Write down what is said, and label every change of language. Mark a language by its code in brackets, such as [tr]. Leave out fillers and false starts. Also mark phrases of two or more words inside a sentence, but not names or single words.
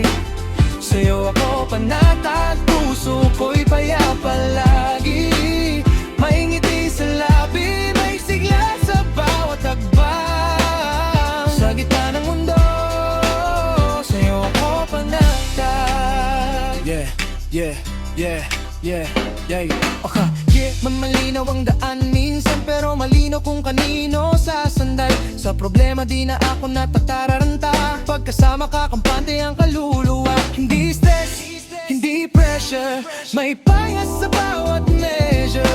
[tl] Sa'yo ako panatag, puso ko'y payapa lagi. May ngiti sa labi, may sigla sa bawat hakbang. Sa gitna ng mundo, sa'yo ako panatag. [en] Yeah, yeah, yeah, yeah, yeah. Okay. Yeah, [tl] malinaw ang daan minsan, pero malinaw kung kanino sasanday. Sa problema di na ako natatararanta, pagkasama ka kampante ang kaluluwa. Hindi stress, hindi pressure, may bias sa bawat measure.